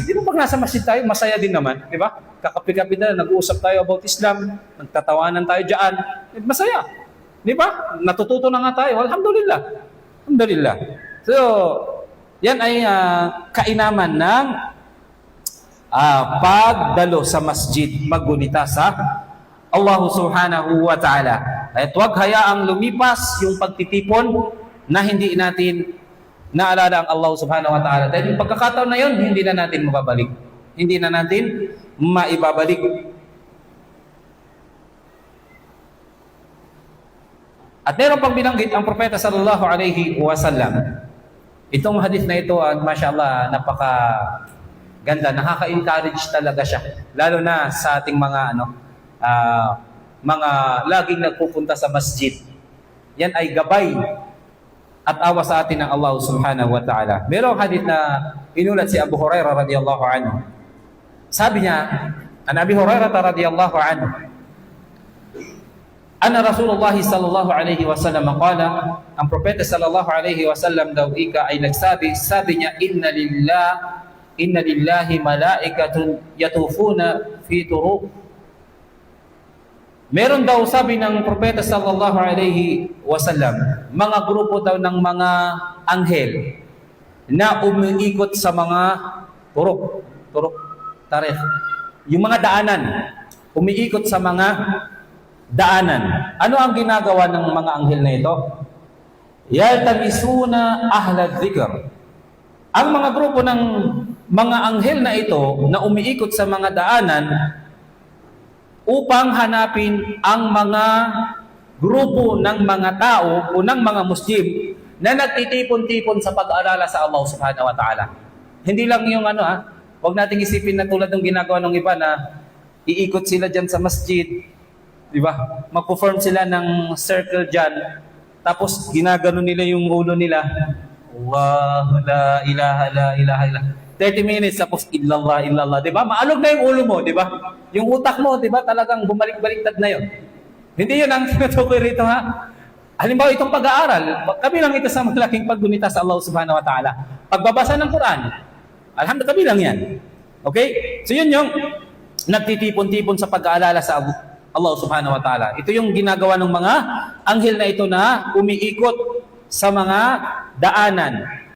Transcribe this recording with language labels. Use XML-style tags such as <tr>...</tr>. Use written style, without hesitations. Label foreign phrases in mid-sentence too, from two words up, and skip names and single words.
<tl>Di ba pag nasa masjid tayo, masaya din naman, di ba? Kakapi-kapi na, nag-uusap tayo about Islam, nagtatawanan tayo dyan, masaya. Di ba? Natututo na nga tayo, alhamdulillah. Alhamdulillah. So, yan ay kainaman ng pagdalo sa masjid, maggunita sa Allah</tl> <ar>سبحانه وتعالى.</ar> <tl>At huwag hayaang lumipas yung pagtitipon na hindi natin naalala ang Allah</tl> <ar>سبحانه وتعالى.</ar> <tl>Dahil yung pagkakataon na yun, hindi na natin mababalik. Hindi na natin maibabalik. At meron pang binanggit ang propeta</tl> <ar>صلى الله عليه وسلم.</ar> <tl>Itong hadith na ito, mashallah, napaka ganda, nakaka-encourage talaga siya. Lalo na sa ating mga mga laging nagpupunta sa masjid. Yan ay gabay at awa sa atin ng Allah</tl> <ar>سبحانه وتعالى.</ar> <tl>Merong hadith na inulat si Abu Hurairah</tl> <ar>رضي الله عنه.</ar> <tl>Sabi niya,</tl> <ar>عن أبي هريرة رضي الله عنه أن رسول الله صلى الله عليه وسلم قال,</ar> <tl>ang propeta</tl> <ar>صلى الله عليه وسلم</ar> <tl>daw ay nagsabi, sabi niya,</tl> <ar>إن لله ملائكة يطوفون في الطرق.</ar> <tl>Meron daw, sabi ng propeta</tl> <ar>صلى الله عليه وسلم,</ar> <tl>mga grupo daw ng mga anghel na umiikot sa mga turok, tarikh, yung mga daanan, umiikot sa mga daanan. Ano ang ginagawa ng mga anghel na ito?</tl> <ar>يلتمسون أهل الذكر.</ar> <tl>Ang mga grupo ng mga anghel na ito na umiikot sa mga daanan upang hanapin ang mga grupo ng mga tao o ng mga Muslim na nagtitipon-tipon sa pag-aalala sa Allah</tl> <ar>سبحانه وتعالى.</ar> <tl>Hindi lang yung huwag nating isipin na tulad ng ginagawa ng iba na iikot sila dyan sa masjid, di ba? Mag-perform sila ng circle dyan, tapos ginagano nila yung ulo nila.</tl> <ar>الله لا إله لا إله إلا.</ar> <tl>30 minutes tapos</tl> <ar>إلا الله إلا الله,</ar> <tl>'di ba? Maalog na yung ulo mo, 'di ba? Yung utak mo, 'di ba? Talagang bumalik-baliktad na 'yon. Hindi 'yun ang tinutukoy rito, ha. Halimbawa itong pag-aaral, kabilang ito sa malaking paggunita sa Allah</tl> <ar>سبحانه وتعالى.</ar> <tl>Pagbabasa ng Quran, alhamdulillah kabilang 'yan. Okay? So 'yun yung nagtitipon-tipon sa pag-aalala sa Allah</tl> <ar>سبحانه وتعالى.</ar> <tl>Ito yung ginagawa ng mga anghel na ito na umiikot sa mga daanan</tl>